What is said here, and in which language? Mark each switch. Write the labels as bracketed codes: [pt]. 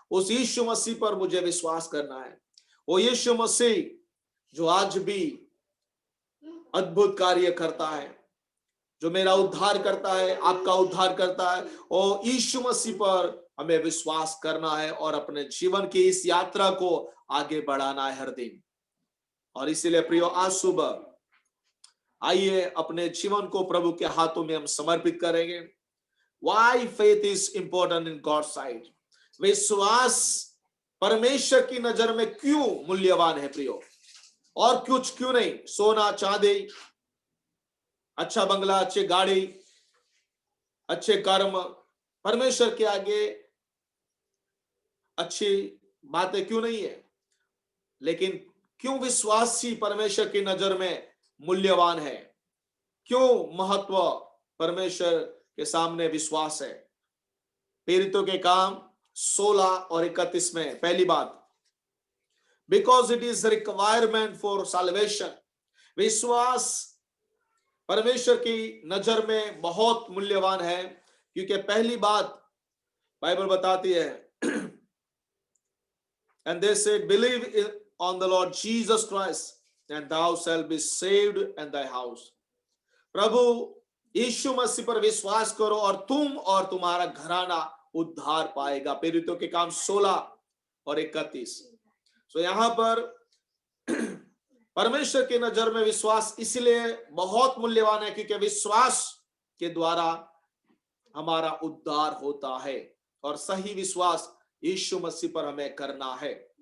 [hi] उस यीशु मसीह पर मुझे विश्वास करना है। वो यीशु मसीह जो आज भी अद्भुत कार्य करता है, जो मेरा उद्धार करता है, आपका उद्धार करता है, और यीशु मसीह पर हमें विश्वास करना है और अपने जीवन की इस यात्रा को आगे बढ़ाना है हर दिन। और इसीलिए प्रियो, आज सुबह आइए अपने जीवन को प्रभु के हाथों में हम समर्पित करेंगे। [en] Why faith is important in God's sight? [hi] विश्वास परमेश्वर की नजर में क्यों मूल्यवान है प्रियो? और कुछ क्यों नहीं, सोना चांदी अच्छा बंगला, अच्छी गाड़ी, अच्छे कर्म परमेश्वर के आगे अच्छी बातें क्यों नहीं है? लेकिन क्यों विश्वासी परमेश्वर की नजर में मूल्यवान है? क्यों महत्व परमेश्वर के सामने विश्वास है? प्रेरितों के काम 16 और 31 में पहली बात, [en] Because it is requirement for salvation. [hi] विश्वास परमेश्वर की नजर में बहुत मूल्यवान है, क्योंकि पहली बात बाइबल बताती है, [en] and they said, believe on the Lord Jesus Christ and thou shalt be saved and thy house। [hi] प्रभु यीशु मसीह पर विश्वास करो और तुम और तुम्हारा घराना उद्धार पाएगा। प्रेरितों के काम 16 और 31। सो यहां पर परमेश्वर की नजर में विश्वास इसलिए बहुत मूल्यवान है, क्योंकि विश्वास के द्वारा हमारा उद्धार होता है, और सही विश्वास यीशु मसीह पर हमें करना है।